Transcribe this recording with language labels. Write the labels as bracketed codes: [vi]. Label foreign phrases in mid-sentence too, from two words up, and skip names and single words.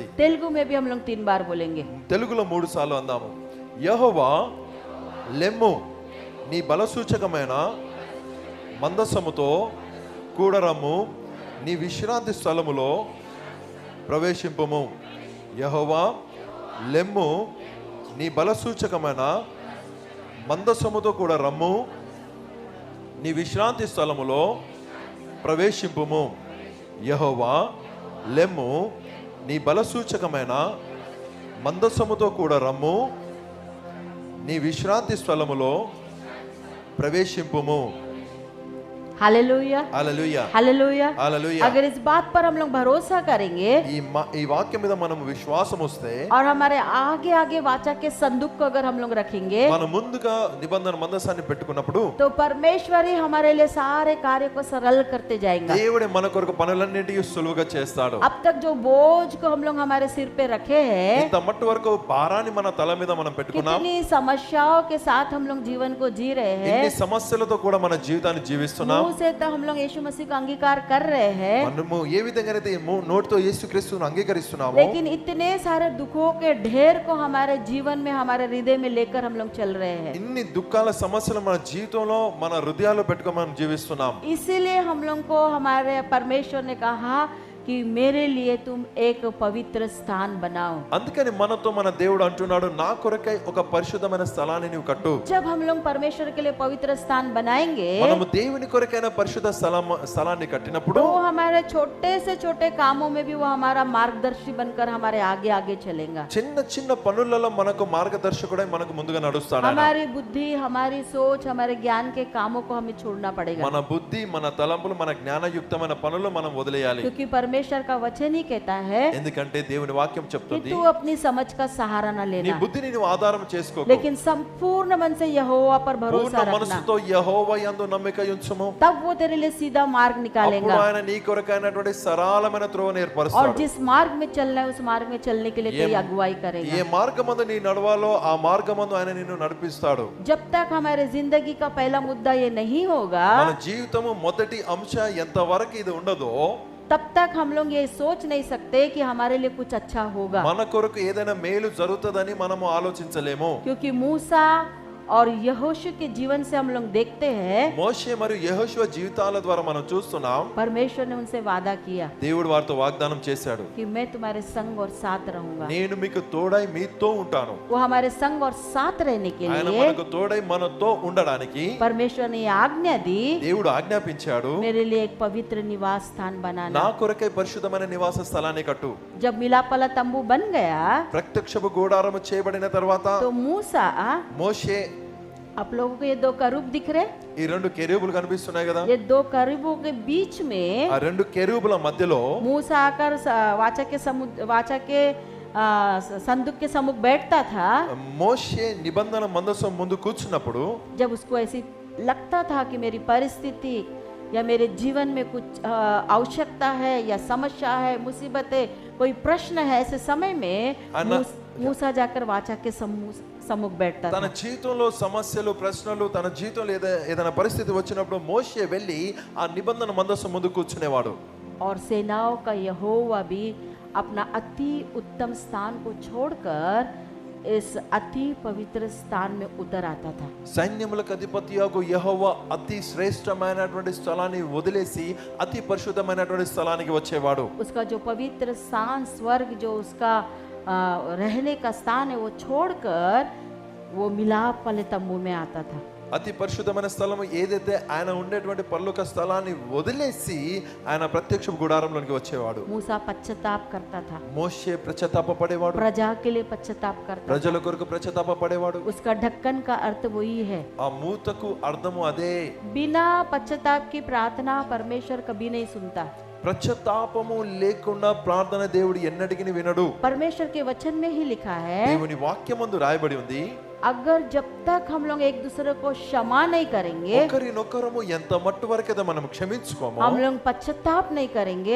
[hi] तेलुगु में भी हम लोग 3 बार बोलेंगे। [te] తెలుగులో 3 సార్లు అందాము. యెహోవా లెమ్ము, నీ బలసూచకమైన మందసముతో కూడరమ్ము, నీ విశ్రాంతి స్థలములో ప్రవేశింపుము. యెహోవా లెమ్ము, నీ బలసూచకమైన మందసముతో కూడా రమ్ము, నీ విశ్రాంతి స్థలములో ప్రవేశింపుము. యెహోవా లెమ్ము, నీ బలసూచకమైన మందసముతో కూడా రమ్ము, నీ విశ్రాంతి స్థలములో ప్రవేశింపుము. [hi] हालेलुया, [te] హల్లెలూయా, [hi] हालेलुया। [te] హల్లెలూయా. [hi] अगर इस बात पर हम लोग भरोसा करेंगे [te] ఈ వాక్యం మీద మనం విశ్వాసం వస్తే, [hi] और हमारे आगे आगे वाचा के संदूक को अगर हम लोग रखेंगे, [te] మనం ముందుగా నిబంధన మందసాన్ని పెట్టుకున్నప్పుడు [hi] तो परमेश्वर ही हमारे लिए सारे कार्य को सरल करते जाएंगे। [te] దేవుడే మన కొరకు పనులన్నిటికీ సులువుగా చేస్తాడు. [hi] अब तक जो बोझ को हम लोग हमारे सिर पे रखे हैं, [te] ఇంత మట్టు వరకు భారాన్ని మన తల మీద మనం పెట్టుకున్నాం. [hi] कितनी समस्याओं के साथ हम लोग जीवन को जी रहे हैं, [te] ఎన్ని సమస్యలతో కూడా మన జీవితాన్ని జీవిస్తున్నాం. [hi] मुंह से तो हम लोग यीशु मसीह को अंगीकार कर रहे हैं, [te] మనము ఏ విధంగా అయితే నోటితో యేసుక్రీస్తును అంగీకరిస్తున్నామో, [hi] लेकिन इतने सारे दुखों के ढेर को हमारे जीवन में, हमारे हृदय में लेकर हम लोग चल रहे हैं। [te] ఇన్ని దుఃఖాల సమస్యలు మన జీవితంలో మన హృదయాల్లో పెట్టుకొని మనం జీవిస్తున్నాం. [hi] इसीलिए हम लोग को हमारे परमेश्वर ने कहा कि मेरे लिए तुम एक पवित्र स्थान बनाओ। [te] అందుకని మనతో మన దేవుడు అంటున్నాడు, నా కొరకై ఒక పరిశుద్ధమైన స్థలాన్ని నీవు కట్టు. [hi] जब हम लोग परमेश्वर के लिए पवित्र स्थान बनाएंगे, [te] మనము దేవుని కొరకైన పరిశుద్ధ స్థలాన్ని కట్టినప్పుడు [hi] तो हमारे छोटे से छोटे कामों में भी वो हमारा मार्गदर्शी बनकर हमारे आगे आगे चलेगा। [te] చిన్న చిన్న పనులలో మనకు మార్గదర్శకుడై మనకు ముందుగా నడుస్తాడు. ఆయన [hi] हमारी बुद्धि, हमारी सोच, हमारे ज्ञान के कामों को हमें छोड़ना पड़ेगा, [te] మన బుద్ధి, మన తలంపులు, మన జ్ఞానయుక్తమైన పనులు మనం వదిలేయాలి. [hi] क्योंकि परमेश्वर का वचन ही कहता है [te] ఎందుకంటే దేవుని వాక్యం [hi] कि [te] చెప్తుంది, [hi] तू अपनी समझ का सहारा न [te] నీ [hi] लेना, [te] బుద్ధిని నువ్వు ఆధారం చేసుకోకు, [hi] लेकिन संपूर्ण मन से यहोवा पर [te] పూర్ణ [hi] भरोसा रखना, [te] మనసుతో యెహోవా యందు నమ్మిక ఉంచుము. [hi] तब वो तेरे लिए सीधा मार्ग [te] అప్పుడు [hi] निकालेगा। [te] ఆయన నీ కొరకైనటువంటి సరళమైన త్రోవను [hi] और [te] ఏర్పరుస్తాడు. [hi] जिस मार्ग में चलना है उस मार्ग में चलने के लिए कोई अगुवाई करेगा। [te] ఏ మార్గమందు నీ నడవాలో ఆ మార్గమందు ఆయన నిన్ను నడిపిస్తాడు. [hi] जब तक हमारे जिंदगी का पहला मुद्दा ये नहीं होगा, [te] మన జీవితము మొదటి అంశ ఎంతవరకు ఇది ఉండదో, [hi] तब तक हम लोग ये सोच नहीं सकते कि हमारे लिए कुछ अच्छा होगा, [te] మన కొరకు ఏదైనా మేలు జరుగుతుందని మనము ఆలోచించలేము. [hi] क्योंकि मूसा और यहोशू के जीवन से हम लोग देखते हैं [te] మోషే మరియు యెహోషువ జీవితాల ద్వారా మనం చూస్తున్నాం, [hi] परमेश्वर ने उनसे वादा किया [te] దేవుడు వారితో వాగ్దానం చేశాడు, [hi] कि मैं तुम्हारे संग और साथ रहूंगा। [te] నేను మీకు తోడై మీతో ఉంటాను. [hi] वो हमारे संग और साथ रहने के [te] ఆయన [hi] लिए [te] మనకు తోడై మనతో ఉండడానికి [hi] परमेश्वर ने ये आज्ञा दी, [te] దేవుడు ఆజ్ఞాపించాడు, [hi] मेरे लिए एक पवित्र निवास स्थान बनाना। [te] నా కొరకై పరిశుద్ధమైన నివాస స్థలాన్ని కట్టు. [hi] जब मिलाप वाला तंबू बन गया, [te] ప్రత్యక్షపు గుడారము చేయబడిన తర్వాత [hi] तो मूसा, [te] మోషే, [hi] आप लोगों को ये 2 करूब दिख रहे, [te] ఈ 2 కెరూబులు కనిపిస్తున్నాయి కదా, [hi] ये 2 करूबों के बीच में [te] ఆ 2 కెరూబుల మధ్యలో [hi] मूसा आकर वाचा के संदूक के सम्मुख बैठता था। [te] మోషే నిబంధన మందసం ముందు కూర్చున్నప్పుడు [hi] जब उसको ऐसी लगता था कि मेरी परिस्थिति या मेरे जीवन में कुछ आवश्यकता है या समस्या है, मुसीबत है, कोई प्रश्न है, ऐसे समय में अन्ना- मूसा जाकर वाचा के सम्मुख बैठता [te] తన [hi] था। [te] జీవితంలో సమస్యలు ప్రశ్నలు తన జీవితంలో ఏదైనా పరిస్థితి వచ్చినప్పుడు మోషే వెళ్ళి ఆ నిబంధన మందసం ముందు కూర్చునేవాడు. [hi] और सेनाओं का यहोवा भी अपना अति उत्तम स्थान को छोड़कर इस अति पवित्र स्थान में उतर आता था। [te] సైన్యములకు అధిపతియగు యెహోవా అతి శ్రేష్టమైనటువంటి స్థలాన్ని వదిలేసి అతి పరిశుద్ధమైనటువంటి స్థలానికి వచ్చేవాడు. [hi] उसका जो पवित्र स्थान, स्वर्ग जो उसका रहने का स्थान है, वो छोड़कर वो मिलाप वाले तंबू में आता था। [te] అతి పరిశుద్ధమైన స్థలం ఏదైతే ఆయన ఉండేటువంటి పరలోక స్థలాన్ని వదిలేసి ఆయన ప్రత్యక్ష గుడారంలోనికి వచ్చేవాడు. [hi] मूसा पश्चाताप करता था, [te] మోషే పశ్చాత్తాప పడేవాడు, [hi] प्रजा के लिए पश्चाताप करता था। [te] ప్రజల కొరకు పశ్చాత్తాప పడేవాడు. [hi] उसका ढक्कन का अर्थ वही है। [te] ఆ మూతకు అర్థము అదే. [hi] बिना पश्चाताप की प्रार्थना परमेश्वर कभी नहीं सुनता। [te] పశ్చాత్తాపము లేకుండా ప్రార్థన దేవుడు ఎన్నటికి వినడు. [hi] परमेश्वर के वचन में ही लिखा है, [te] దేవుని వాక్యమందు రాయబడి ఉంది, [hi] अगर जब तक हम लोग एक दूसरे को क्षमा नहीं करेंगे, [te] ఒకరినొకరము ఎంత మట్టు వరకైతే మనం క్షమించుకోమో, [hi] हम लोग पश्चाताप नहीं करेंगे,